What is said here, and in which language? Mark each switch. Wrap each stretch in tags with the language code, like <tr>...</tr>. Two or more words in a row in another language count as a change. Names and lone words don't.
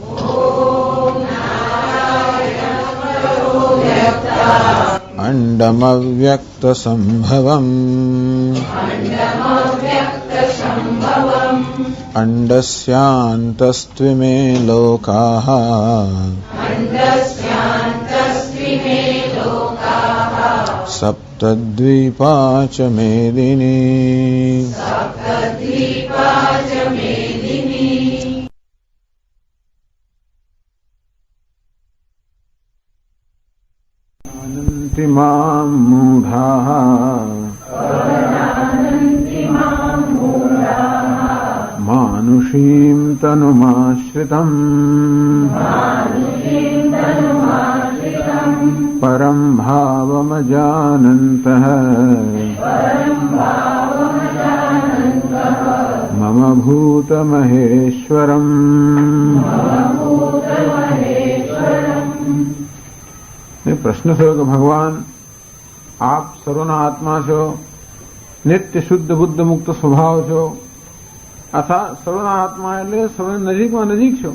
<sa>અંડમવ્યક્તસંભવम् અંડસ્યાन्तસ્ત્વિમે લોકાઃ સપ્તદ્વીપા ચ મેદિની. जानन्ति मां मूढाः मानुषीं तनुमाश्रितम् परं भावमजानन्तः मम भूतमहेश्वरम्.</sa> <gu>પ્રશ્ન થયો કે ભગવાન આપ સર્વના આત્મા છો, નિત્ય શુદ્ધ બુદ્ધ મુક્ત સ્વભાવ છો, અથવા સર્વના આત્મા એટલે સર્વની નજીકમાં નજીક છો.</gu>